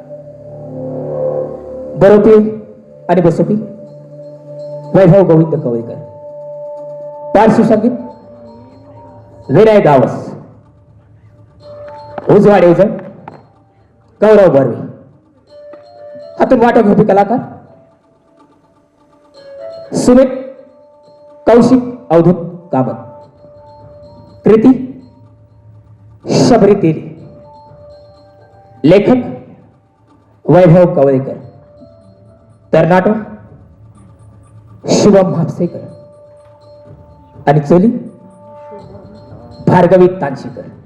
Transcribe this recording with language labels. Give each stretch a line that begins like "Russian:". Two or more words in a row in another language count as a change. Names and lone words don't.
Konkani: बरोवपी आणि बसोवपी वैभव गोविंद कवळेकर. पार्श्वसंगीत विनय गावस. उजवाड येजण गौरव बर्वे. हातून वाटो घेवपी कलाकार सुमित कौशिक अवधूत कामत. कृती शबरी तेली. लेखक वैभव कवळेकर. तरनाटो शुभम म्हापसेकर आणि चोली भार्गवी तांशीकर.